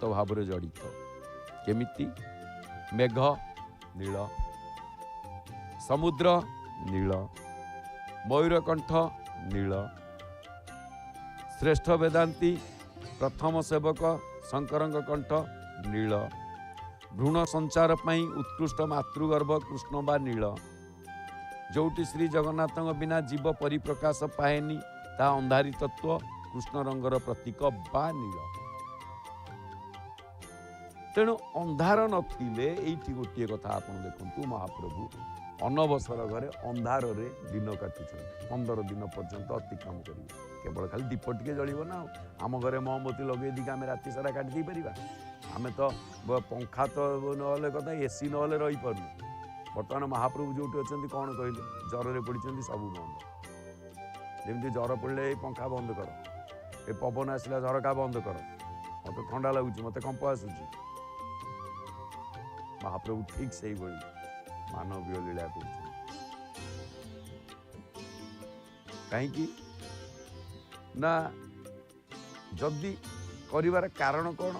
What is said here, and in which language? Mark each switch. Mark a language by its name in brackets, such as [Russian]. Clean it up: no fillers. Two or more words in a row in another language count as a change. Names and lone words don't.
[Odia] ଭାବ ଜଡ଼ିତ କେମିତି ମେଘ ନୀଳ ସମୁଦ୍ର ନୀଳ ମୟୂରକଣ୍ଠ ନୀଳ ଶ୍ରେଷ୍ଠ ବେଦାନ୍ତୀ ପ୍ରଥମ ସେବକ ଶଙ୍କର କଣ୍ଠ ନୀଳ ଭ୍ରୂଣ ସଞ୍ଚାର ପାଇ ଉତ୍କୃଷ୍ଟ ମାତୃଗର୍ଭ କୃଷ୍ଣ ବା ନୀଳ ଯୋଉଠି ଶ୍ରୀ ଜଗନ୍ନାଥ ବିନା ଜୀବ ପରିପ୍ରକାଶ ପାଏନି ତା ଅନ୍ଧାରୀ ତତ୍ତ୍ୱ କୃଷ୍ଣ ରଙ୍ଗର ପ୍ରତୀକ ବା ନୀଳ ତେଣୁ ଅନ୍ଧାର ନଥିଲେ ଏଠି ଗୋଟେ କଥା ଆପଣ ଦେଖନ୍ତୁ ମହାପ୍ରଭୁ ଅଣସର ଘରେ ଅନ୍ଧାର ରେ ଦିନ କାଟୁଛନ୍ତି 15 ଦିନ ପର୍ଯ୍ୟନ୍ତ ଅତିକ୍ରମ କରିବେ କେବଳ ଖାଲି ଦୀପ ଟିକେ ଜଳିବ ନା ଆମ ଘରେ ମହମବତୀ ଲଗେଇ ଦି ଆମ ରାତି ସାରା କାଟି ଦେଇ ପାରିବା ଆମେ ତ ପଙ୍ଖା ତ ନହେଲେ କଥା ଏସି ନହେଲେ ରହି ପାରୁନୁ ବର୍ତ୍ତମାନ ମହାପ୍ରଭୁ ଯୋଉଠି ଅଛନ୍ତି କୁଆଡେ କହିଲେ ଜ୍ୱର ରେ ପଡ଼ିଛନ୍ତି ସବୁ ବନ୍ଦ ଯେମିତି ଜ୍ୱର ପଡ଼େ ପଙ୍ଖା ବନ୍ଦ କର ଏ ପବନ ଆସିଲା ଝରକା ବନ୍ଦ କର ମତେ ଥଣ୍ଡା ଲାଗୁଛି ମତେ କମ୍ପ ଆସୁଛି ମହାପ୍ରଭୁ ଠିକ୍ ସେ ମାନବୀୟ ଲୀଳା କର କହିଁ ନା ଯଦି କରିବାର କାରଣ କଉଣ